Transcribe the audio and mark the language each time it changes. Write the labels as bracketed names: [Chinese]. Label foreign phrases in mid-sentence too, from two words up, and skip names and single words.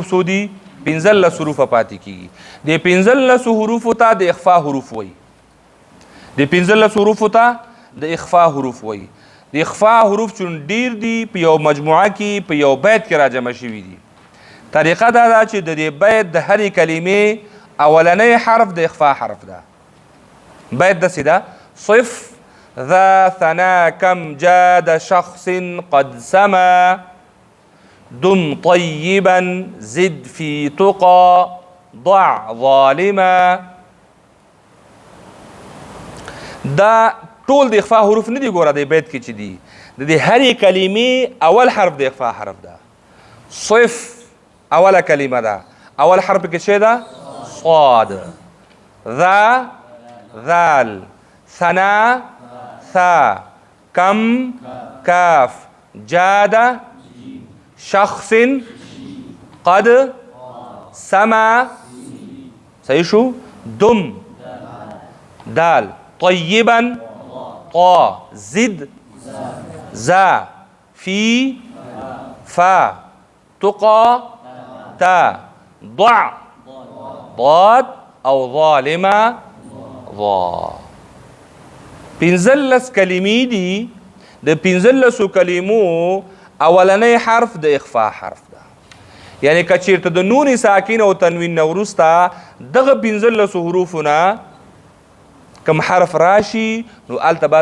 [Pashto] سودي 15 حروف پاتې کیږي د 15 حروف ته د اخفاء حروف وایي د 15 حروف ته د اخفاء حروف وایي د اخفاء حروف چون ډیر دي په یو مجموعه کې په یو بیت کې راجمع شوي دي طریقه دا ده چې د دې بیت د هرې کلمې اولنی حرف د اخفاء حرف ده بیت داسې ده [Arabic] صف ذا ثنا كم جاد شخص قد سما دم طيبا زد في تقى ضع ظالما [Pashto] دا ټول د اخفاء حروف نه دي ګوره د بیت کې چې دي د دې هرې کلمې اول حرف د اخفاء حرف ده صف اوله کلمه ده اول حرف کې څه ده [Arabic] صاد ذا ذال ثنا ثا كم كاف جاد شخص قد سما [Pashto] صحیح شو [Arabic] دم دال طيبا طا زد زا في فا تقى تا ضع ضاد او ظالما ضا [Pashto] 15 کلمې دي د 15 کلمو اولنی حرف د اخفاء حرف ده یعنی که چیرته د نون ساکن او تنوین نه وروسته دغه 15 حروفونه کم حرف راشي نو الته به